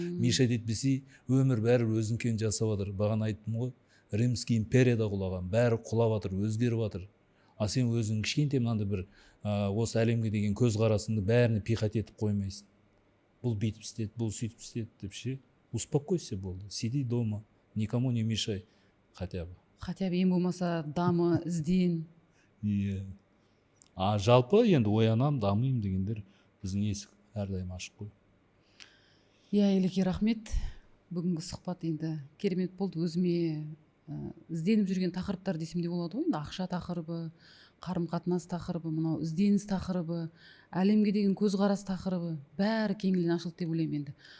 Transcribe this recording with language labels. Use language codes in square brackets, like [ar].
[kk] Мешать етпесе, өмір бәрі өзінкен жасап жатыр. Бағана айттым ғой, Римский империяда құлаған, бәрі құлап жатыр, өзгеріп жатыр. А сен өзің кішкентай мынандай бір осы әлемге деген көзқарасыңды бәріне пихать етіп қоймайсың. Бұл бүйтіп істеді, бұл сөйтіп істеді деп ше. Успокойся, болды. [ru] Сиди дома, никому не мешай, хотя бы. Хотя бы [kk] ең болмаса дамы, ізден. Иә. А жалпы енді оянам, дамыйым дегендер біздің есік әрдайым ашық қой. Иә, Елеке, рахмет. Бүгінгі сұхбат енді керемет болды. Өзіме ізденіп жүрген тақырыптар десем де болады ғой. Ақша тақырыбы, қарым-қатынас тақырыбы, мынау ізденіс тақырыбы, әлемге деген көзқарас тақырыбы бәрі кеңінен ашылды деп ойлаймын енді.